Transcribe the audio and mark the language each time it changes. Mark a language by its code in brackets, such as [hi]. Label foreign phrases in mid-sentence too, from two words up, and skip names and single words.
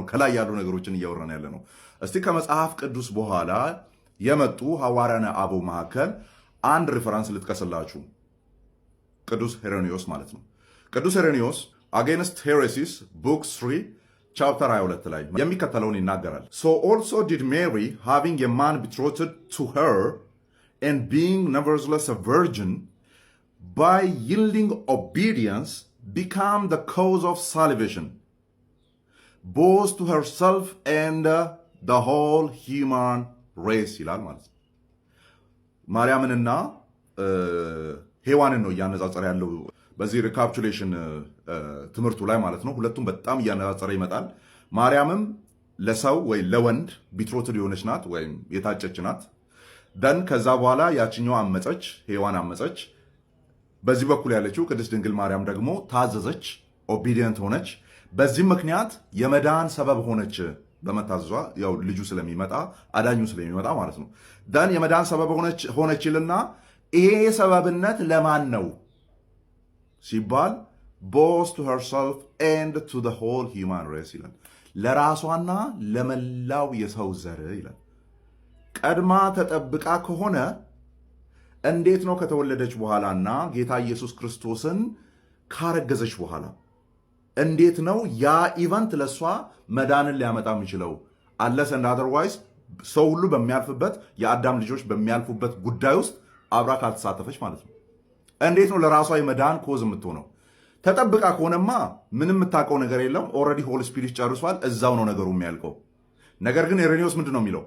[am] ከላይ ያሉ ነገሮችን እያወራን ያለ ነው። እስቲ ከመጽሐፍ ቅዱስ በኋላ የመጡ ሐዋርያነ አበው መካከል አንድ ሪፈረንስ ልጥቀስላችሁ። ቅዱስ ሄሬኒዮስ ማለት ነው። ቅዱስ ሄሬኒዮስ አጌንስት ሄሬሲስ ቡክ 3 ቻፕተር 22 ላይ የሚከተለውን ይናገራል። [en] So also did Mary, having a man betrothed to her and being nevertheless a virgin, by yielding obedience become the cause of salvation, both to herself and the whole human race [am] ይላል ማለት ነው። ማርያምንና ሔዋንን ነው እያነጻጸረ ያለው በዚህ ሪካፕቹሌሽን ትምህርቱ ላይ ማለት ነው። ሁለቱም በጣም እያነጻጸረ ይመጣል። ማርያምም ለሰው ወይ ለወንድ ቢትሮትድ የሆነች ናት ወይም የታጨች ናት። ደን ከዛ በኋላ ያችኛው አመፀች፣ ሔዋን አመፀች። በዚህ በኩል ያለችው ቅድስት ድንግል ማርያም ደግሞ ታዘዘች፣ ኦቢዲየንት ሆነች። በዚህ ምክንያት የመዳን ሰበብ ሆነች። በመታዘዟ ያው ልጁ ስለሚመጣ አዳኙ ስለሚመጣ ማለት ነው። ደን የመዳን ሰበብ ሆነች ይልና ይሄ ሰበብነት ለማን ነው ሲባል [en] both to herself and to the whole human race [am] ይላል። ለራሷና ለመላው የሰው ዘር ይላል። ቀድማ ተጠብቃ ከሆነ እንዴት ነው ከተወለደች በኋላና ጌታ ኢየሱስ ክርስቶስን ካረገዘች በኋላ እንዴት ነው ያ ኢቨንት ለሷ መዳንን ሊያመጣ የሚችለው? አለስ [en] and otherwise [am] ሰው ሁሉ በሚያልፍበት የአዳም ልጆች በሚያልፉበት ጉዳይ ውስጥ አብራ ካልተሳተፈች ማለት ነው። እንዴት ነው ለራሷ የመዳን ኮዝ የምትሆነው? ተጠብቃ ከሆነማ ምንም የምታውቀው ነገር የለም። ኦልሬዲ ሆሊ ስፒሪት ጨርሷል። እዛው ነው ነገሩ የሚያልቀው። ነገር ግን ኢሬኒዮስ ምንድን ነው የሚለው?